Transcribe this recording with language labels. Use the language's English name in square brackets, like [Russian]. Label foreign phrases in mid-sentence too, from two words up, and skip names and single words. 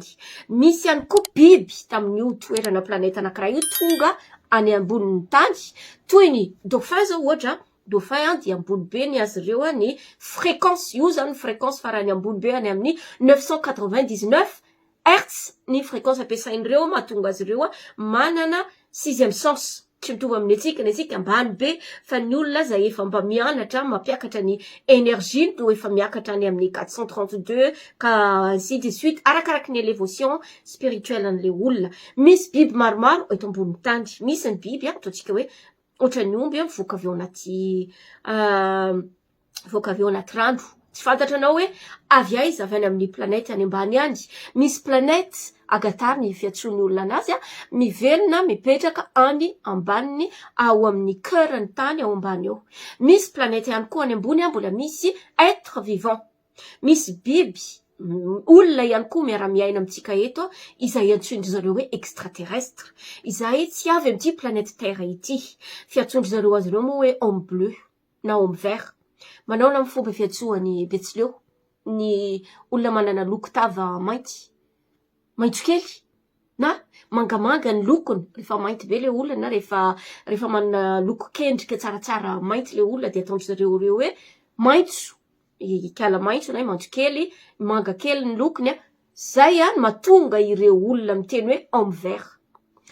[Malagasy] Misy ihany koa biby tamin'io toerana planète anankiray io tonga any ambonin'ny tany toy ny dauphin zao ohatra dauphin dia ambony be ny azy ireo ny fréquence io zany fréquence farany ambony be any amin'ny 999 hertz ny fréquence ampiasain'ireo mahatonga azy ireo manana 6e sens tsy mitovy amin'ny antsika ny antsika ambany be fa ny olona zay efa mba mianatra mampiakatra ny énergie no efa miakatra any amin'ny 432 ka [French] ainsi de suite [Malagasy] arakaraky ny [French] élévation spirituelle [Malagasy] an'le olona. Misy biby maromaro eto ambonin'ny tany misy ny biby ataontsika hoe ohatran'ny omby voaka avy ao anaty rano tsy fantatranao hoe avy aiza avy any amin'ny planète any ambany any. Misy planète Agatari ny fiantsoan'ny olona anazy mivelona mipetraka any ambaniny ao amin'ny cœur-ny tany ao ambany ao. Misy planète ihany koa any ambony mbola misy [French] être vivant [Malagasy] misy biby olona ihany koa miara-miaina amintsika eto izay antsoindry zareo hoe extraterrestre izay tsy avy amin'ity [French] planète terre [Malagasy] ity fiantsondry zareo azy ireo moa hoe [French] homme bleu [Malagasy] na homme vert manao na fomba fiantsoany betsileo ny olona manana loko tava maitso kely na mangamanga ny lokony rehefa mainty be le olona na rehefa manana loko kendrika tsaratsara mainty le olona dia ataondry zareo ireo hoe maitso ikala maitso na maitso kely manga kely ny lokony zay mahatonga ireo olona miteny hoe [French] homme vert.